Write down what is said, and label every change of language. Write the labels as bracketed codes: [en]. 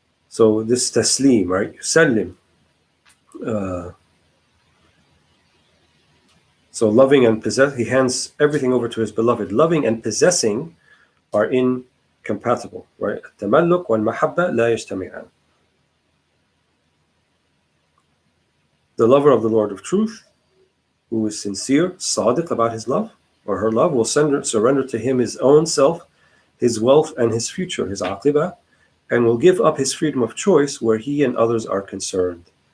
[en] So this taslim, right? Yusallim. So loving and possess, he hands everything over to his beloved. Loving and possessing are incompatible, right? [ar] التملك والمحبة لا يجتمعان. [en] The lover of the Lord of Truth, who is sincere, sadiq about his love or her love, will surrender to him his own self, his wealth and his future, his aqibah, and will give up his freedom of choice where he and others are concerned.